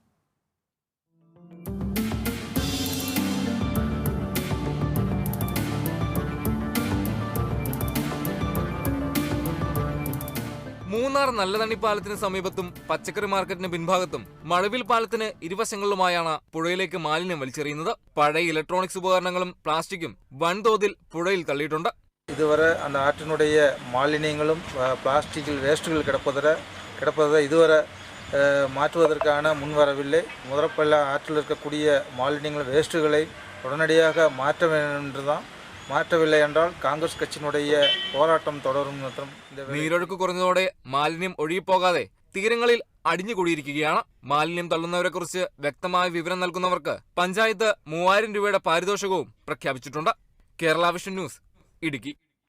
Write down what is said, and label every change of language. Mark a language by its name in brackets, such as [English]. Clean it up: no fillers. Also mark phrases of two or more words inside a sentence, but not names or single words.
[Malayalam] മൂന്നാർ നല്ലതണ്ണി പാലത്തിന് സമീപത്തും പച്ചക്കറി മാർക്കറ്റിന് പിൻഭാഗത്തും മഴവിൽ പാലത്തിന് ഇരുവശങ്ങളിലുമായാണ് പുഴയിലേക്ക് മാലിന്യം വലിച്ചെറിയുന്നത്. പഴയ ഇലക്ട്രോണിക്സ് ഉപകരണങ്ങളും പ്ലാസ്റ്റിക്കും വൻതോതിൽ പുഴയിൽ തള്ളിയിട്ടുണ്ട്. [Tamil] இதுவரை அந்த ஆற்றினுடைய மாலின்யங்களும் [English] plastic-இல் waste-உகள் [Tamil] கிடப்பதை இதுவரை மாற்றுவதற்கான முன்வரவில்லை. முதற்பள்ள ஆற்றில் இருக்கக்கூடிய மாலின்யங்கள் வேஸ்ட்டுகளை உடனடியாக மாற்ற வேண்டும் என்றுதான். [Malayalam] മാറ്റമില്ല എന്നാൽ കോൺഗ്രസ് കക്ഷിയുടെ പോരാട്ടം തുടരും. നീരൊഴുക്ക് കുറഞ്ഞതോടെ മാലിന്യം ഒഴുകിപ്പോകാതെ തീരങ്ങളിൽ അടിഞ്ഞുകൂടിയിരിക്കുകയാണ്. മാലിന്യം തള്ളുന്നവരെ കുറിച്ച് വ്യക്തമായ വിവരം നൽകുന്നവർക്ക് പഞ്ചായത്ത് 3000 രൂപയുടെ പാരിതോഷികവും പ്രഖ്യാപിച്ചിട്ടുണ്ട്. കേരള വിഷൻ ന്യൂസ്, ഇടുക്കി.